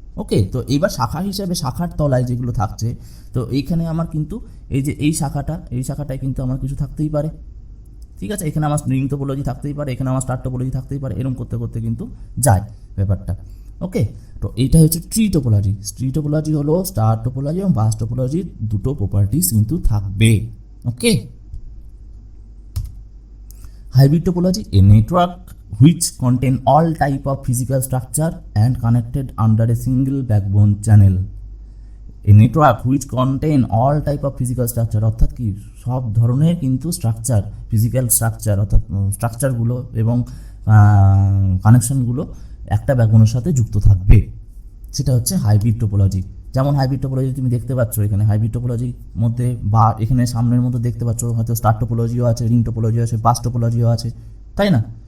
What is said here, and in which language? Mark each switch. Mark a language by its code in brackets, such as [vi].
[bn] ওকে, তো এইবার শাখা হিসাবে শাখার তলায় যেগুলো থাকছে, তো এইখানে আমার কিন্তু এই যে এই শাখাটায় কিন্তু আমার কিছু থাকতেই পারে, ঠিক আছে। এখানে আমার রিং টোপোলজি থাকতেই পারে, এখানে আমার স্টার টোপোলজি থাকতেই পারে, এরকম করতে করতে কিন্তু যায় ব্যাপারটা। ওকে, তো এইটা হচ্ছে ট্রি টোপোলজি। ট্রি টোপোলজি হলো স্টার টোপোলজি এবং বাস টোপোলজির দুটো প্রপার্টিস কিন্তু থাকবে। [en] Okay, hybrid topology, a network which contain all type of physical structure and connected under a single backbone channel. A network which contain all type of physical structure, [bn] অর্থাৎ কি সব ধরনের কিন্তু স্ট্রাকচার, ফিজিক্যাল স্ট্রাকচার অর্থাৎ স্ট্রাকচারগুলো এবং কানেকশনগুলো একটা ব্যাকবোনের সাথে যুক্ত থাকবে, সেটা হচ্ছে হাইব্রিড টোপোলজি। যেমন হাইব্রিড টোপোলজি তুমি দেখতে পাচ্ছ এখানে, হাইব্রিড টোপোলজির মধ্যে বা এখানে সামনের মধ্যে দেখতে পাচ্ছ হয়তো স্টার টোপোলজিও আছে, রিং টোপোলজিও আছে, বাস টোপোলজিও আছে, তাই না?